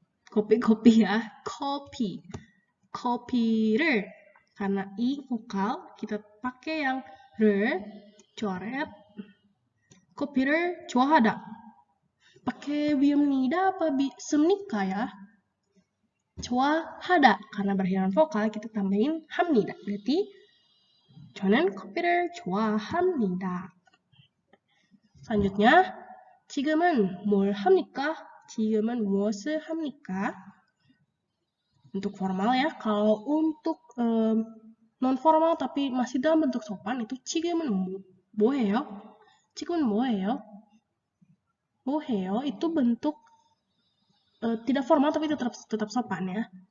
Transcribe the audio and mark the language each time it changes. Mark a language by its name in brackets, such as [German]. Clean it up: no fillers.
[Indonesian] Kopi ya, kopi. Kopi를 karena i vokal kita pakai yang coret. kopi를 좋아하다. pakai biumnida apa semnika ya? 좋아하다 karena berakhiran vokal kita tambahin 합니다. berarti [Korean] 저는 커피를 좋아합니다. [Indonesian] selanjutnya [Korean] 지금은 뭘 합니까? 지금은 무엇을 합니까? [Indonesian] Untuk formal ya. Kalau untuk non formal tapi masih dalam bentuk sopan itu [Korean] 지금은 뭐해요? 지금은 뭐해요? 뭐해요? [Indonesian] itu bentuk tidak formal tapi tetap sopan ya.